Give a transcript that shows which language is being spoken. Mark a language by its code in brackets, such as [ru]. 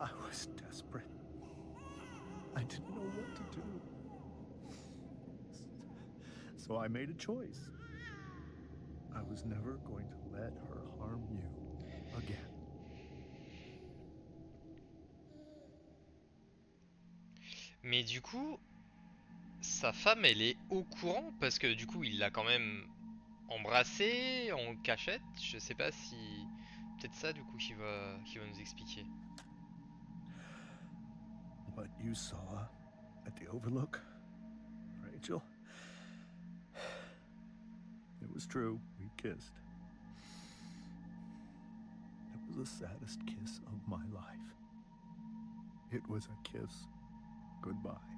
[en] I was desperate. I didn't know what to do. So I made a choice. I was never going to let her harm you again. [fr] Mais du coup, sa femme, elle est au courant parce que du coup, il l'a quand même embrassée en cachette. Je sais pas si peut-être ça du coup qu'il va nous expliquer. [en] What you saw at the Overlook, Rachel? It was true. We kissed. It was the saddest kiss of my life. It was a kiss goodbye.